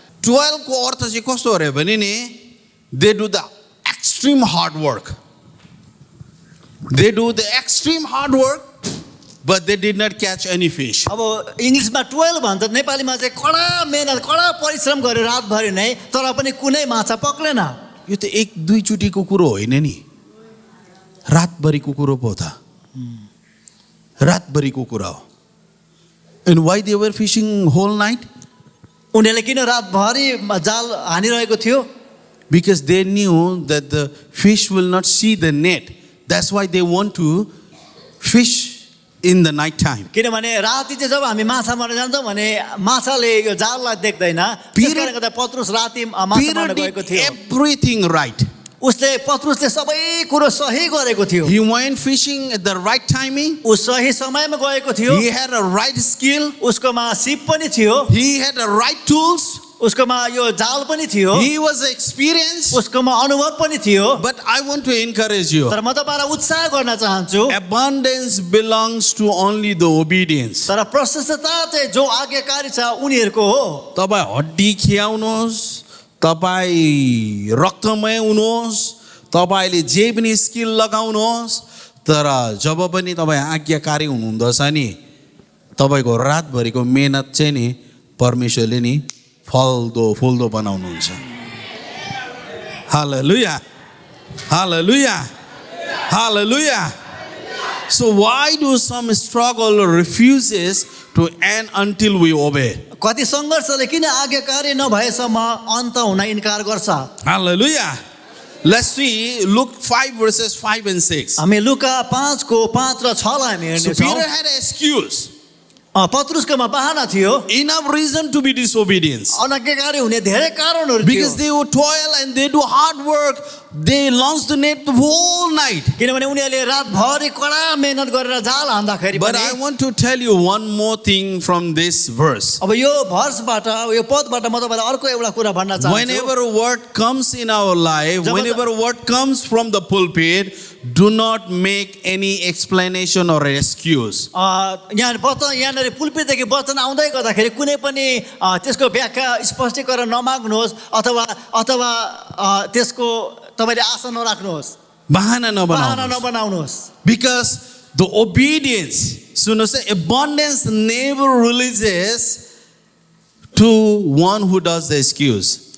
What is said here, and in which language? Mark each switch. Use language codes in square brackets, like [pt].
[ne] Toil को अर्थ चाहिँ कस्तो हो भने नि, [en] they do the extreme hard work. They do the extreme hard work, but they did not catch any fish. [ne] अब इङ्ग्लिसमा 12 भन्छ, नेपालीमा चाहिँ कडा मेहनत, कडा परिश्रम गर्यो रातभरि नै तर पनि कुनै माछा पक्रेन। यो त एक दुई चोटीको कुरो होइन नि, रातभरिको कुरो पो त, रातभरिको कुरा हो। [en] And why they were fishing whole night? [ne] उनीहरूले किन रातभरि जाल हानिरहेको थियो? [en] Because they knew that the fish will not see the net. That's why they want to fish in the night time. [ne] किनभने राति चाहिँ जब हामी माछा मार्न जान्छौँ भने माछाले यो जाललाई देख्दैन, त्यसकारणले गर्दा पत्रुस राति माछा मार्न [en] Peter [ne] गएको [en] did [ne] थियो। [en] everything right. [ne] उसले पत्रुसले सबै कुरो सही गरेको थियो। [en] He went fishing at the right timing. [ne] ऊ सही समयमा गएको थियो। [en] He had a right skill. [ne] उसकोमा सिप पनि थियो, [en] He had the right tools. [ne] उसकोमा यो जाल पनि थियो, [en] He was experienced. [ne] उसकोमा अनुभव पनि थियो। [en] But I want to encourage you. [ne] तर म तपाईँलाई उत्साह गर्न चाहन्छु, [en] Abundance belongs to only the obedience. [ne] तर प्रशस्तता चाहिँ जो आज्ञाकारी छ उनीहरूको हो। तपाईँ हड्डी खियाउनुहोस्, तपाईँ रक्तमय हुनुहोस्, तपाईँले जे पनि स्किल लगाउनुहोस्, तर जब पनि तपाईँ आज्ञाकारी हुनुहुँदछ नि, तपाईँको रातभरिको मेहनत चाहिँ नि परमेश्वरले नि फल्दो बनाउनुहुन्छ। [en] Hallelujah. Hallelujah. Hallelujah. So why do some struggle or refuses to end until we obey? [ne] कति सङ्घर्षले किन आज्ञाकारी नभएसम्म अन्त हुन इन्कार गर्छ? [en] Hallelujah. Let's see Luke 5 verses 5 and 6. [ne] हामी लुका 5 को 5 र 6 लाई हामी [en] So [ne] हेर्नेछौँ। [en] Peter had an excuse, [ne] पत्रुसकोमा बहाना थियो, [en] enough reason to be disobedient. [ne] अनाज्ञाकारी हुने धेरै कारणहरू [en] Because [ne] थियो। [en] they would toil and they do hard work. They launched the net the whole night. [ne] किनभने उनीहरूले रातभरि कडा मेहनत गरेर जाल हान्दाखेरि [en] But [ne] पनि [en] I want to tell you one more thing from this verse. [ne] अब यो भर्सबाट यो पदबाट म तपाईँलाई अर्को एउटा कुरा भन्न चाहन्छु। [en] Whenever a word comes in our life, [ne] job- [en] whenever a word comes from the pulpit, do not make any explanation or excuse. [ne] यहाँ यहाँनिर पुलपिटदेखि वचन आउँदै गर्दाखेरि कुनै पनि त्यसको व्याख्या स्पष्टीकरण नमाग्नुहोस् अथवा अथवा त्यसको तपाईँले आशा नराख्नुहोस्, Bahana बहाना नबनाउनुहोस्. नबनाउनुहोस्। [en] Because the obedience, [ne] सुन्नुहोस्, [en] abundance never releases to one who does the excuse.